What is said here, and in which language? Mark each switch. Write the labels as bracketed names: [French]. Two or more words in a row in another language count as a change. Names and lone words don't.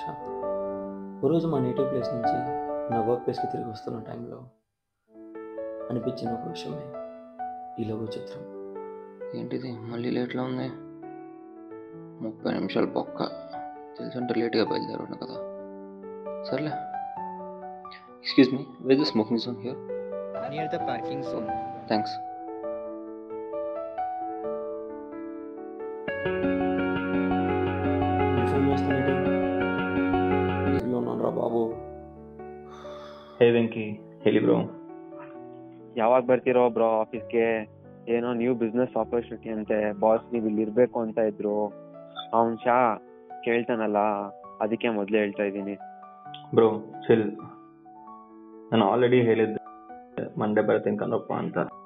[Telugu] ఒకరోజు మా [English] native place [Telugu] నుంచి నా [English] work place [Telugu] తిరిగి వస్తున్న టైంలో అనిపించిన ఒక విషయమే ఈ లఘు చిత్రం. ఏంటిది మళ్ళీ లేట్లో ఉంది? 30 నిమిషాలు పక్క తెలుసుంటే లేట్గా బయలుదేరున్నా కదా. [English] సర్లే. Excuse me, where the smoking zone here? Near the parking zone. [Telugu] థ్యాంక్స్. ఫోన్ చేస్తానంటే ఇంట్లో ఉన్నాను రా బాబు. [Kannada] ಹೇ ವೆಂಕಿ, ಹೇಳಿ ಬ್ರೋ. ಯಾವಾಗ ಬರ್ತಿರೋ ಬ್ರೋ ಆಫೀಸ್ಗೆ? ಏನೋ [English] new business opportunity [Kannada] ಅಂತೆ, ಬಾಸ್ ನೀವು ಇಲ್ಲಿ ಇರಬೇಕು ಅಂತ ಇದ್ರು. ಅವ್ನು ಶಾ ಕೇಳ್ತಾನಲ್ಲ, ಅದಕ್ಕೆ ಮೊದಲೇ ಹೇಳ್ತಾ ಇದ್ದೀನಿ. [English] bro chill, [Kannada] ನಾನು ಆಲ್ರೆಡಿ ಹೇಳಿದ್ದೆ ಮಂಡೇ ಬರ್ತೀನಿ ಕಣಪ್ಪ ಅಂತ.